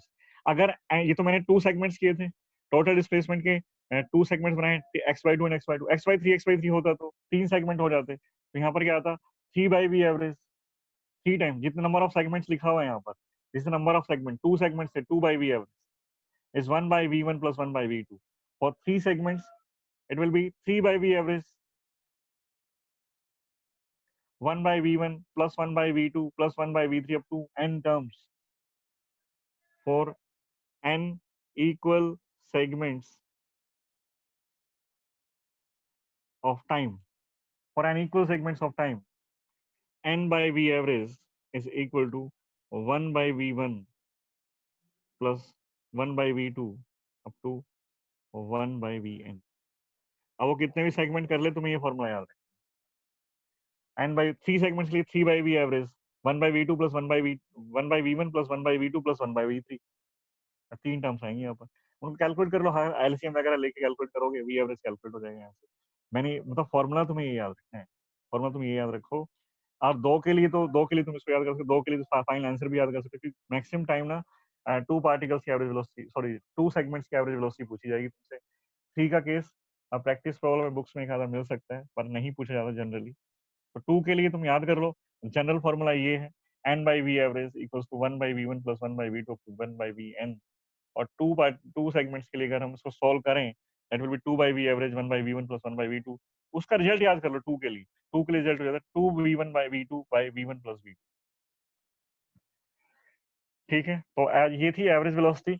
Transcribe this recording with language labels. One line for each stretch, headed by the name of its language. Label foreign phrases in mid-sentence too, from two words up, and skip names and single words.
Hindi: अगर ये तो मैंने 2 सेगमेंट्स किए थे,
English: total displacement
Hindi: के 2 सेगमेंट्स बनाए,
English: x/2 and x/2,
Hindi: x/3 होता तो 3 सेगमेंट हो जाते। तो यहाँ पर क्या आता? 3/v एवरेज, 3 टाइम जितना
English: number of segments
Hindi: लिखा हुआ है यहाँ पर,
English: this is number of segment,
Hindi: 2 सेगमेंट्स से
English: 2/v average is 1/v1 plus 1/v2. for 3 segments it will be 3/v average, 1/v1 plus 1/v2 plus 1/v3 up to n terms for n equal segments of time. For n equal segments of time, n by v average is equal to 1/v1 plus 1/v2 up to 1/vn।
Hindi: अब वो कितने भी सेगमेंट कर ले, तुम्हें ये फॉर्मूला याद है। n by 3 सेगमेंट्स के लिए 3/v एवरेज,
English: 1/v2 plus 1/v1 plus 1/v2 plus 1/v3।
Hindi: 3 टर्म्स आएंगी यहाँ पर, उनको कैलकुलेट कर लो। हाँ, एलसीएम वगैरह लेके कैलकुलेट करोगे,
English: v average
Hindi: कैलकुलेट हो जाएगा यहाँ से। मैंने मतलब फॉर्मूला तुम्हें ये याद रखना है, फॉर्मूला तुम ये याद रखो। और 2 के लिए तो 2 के लिए तुम इसको याद कर सकते हो, 2 के लिए तो फाइनल आंसर भी याद कर सकते हो, क्योंकि
English: maximum time
Hindi: ना 2 पार्टिकल्स की
English: average velocity, sorry 2 segments
Hindi: की
English: average velocity
Hindi: पूछी जाएगी तुमसे। 3 का केस अब
English: practice problem
Hindi: में बुक्स में एक आधा मिल सकता है, पर नहीं पूछा जाता जनरली। तो 2 के लिए तुम याद कर लो,
English: general formula
Hindi: ये है,
English: n by v average equals to 1/v1 plus 1/v2 up to 1/vn।
Hindi: और 2 सेगमेंट्स के लिए अगर हम इसको सॉल्व करें,
English: that will be 2/v average 1/v1 plus 1/v2.
Hindi: उसका रिजल्ट याद कर लो 2 के लिए, 2 के लिए रिजल्ट हो जाता है 2v1/v2/v1 प्लस v। ठीक है, तो ये थी
English: average velocity.